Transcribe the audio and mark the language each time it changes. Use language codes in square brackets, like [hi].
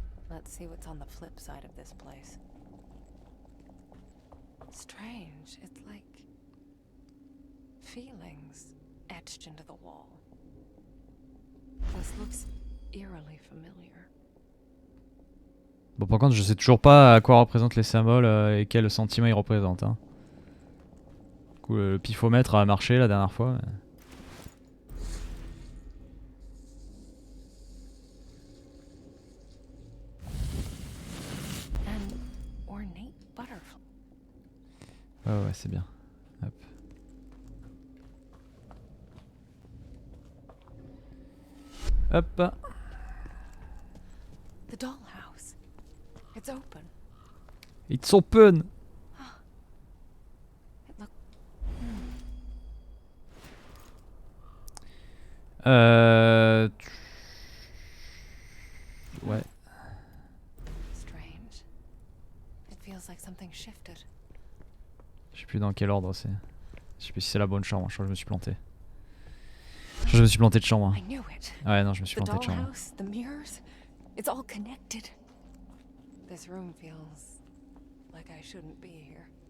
[en] Let's see what's on the flip side of this place. Strange. It's like feelings etched into the wall. This looks eerily familiar. [fr] Bon par contre je sais toujours pas à quoi représentent les symboles et quel sentiment ils représentent. Hein. Du coup le pifomètre a marché la dernière fois. Mais... [en] An ornate butterfly. [fr] Ouais c'est bien. Hop. Hop. [en] The dollhouse. It's open. It's open. It look [fr] Ouais. [en] strange. It feels like something shifted. [fr] Je sais plus dans quel ordre c'est. Je sais plus si c'est la bonne chambre. Je crois que je me suis planté. Je crois que je me suis planté de chambre. [en] I knew it. [fr] Ouais non je me suis [en] The [fr] planté de chambre. [en] dollhouse, the mirrors, it's all connected. This room feels like I shouldn't be here.